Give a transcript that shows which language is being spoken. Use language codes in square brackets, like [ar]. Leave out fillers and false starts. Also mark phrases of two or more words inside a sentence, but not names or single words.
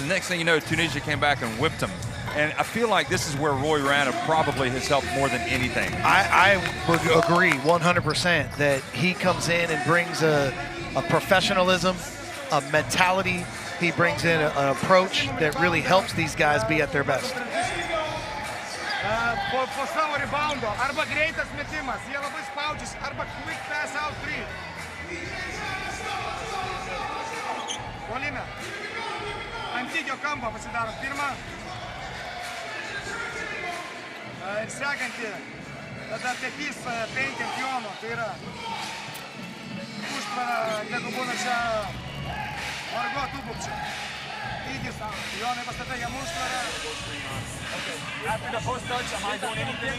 [en] And the next thing you know, Tunisia came back and whipped them. And I feel like this is where Roy Rana probably has helped more than anything. I would agree 100% that he comes in and brings a professionalism, a mentality. He brings in an approach that really helps these guys be at their best. [lt] Po savo reboundo, arba greitas metimas, jie labai spaudžiasi, arba [en] quick pass out 3. [lt] Puolime. Ant lygio kampo pasidarom. Pirma. Ir sekantį. Tada tepys 5 ant Jono. Tai yra užtvara, jeigu būna čia Margo Tubukčia. Lygis. Jonai pastatai jam užtvarą. [en] After the post touch, am I doing anything?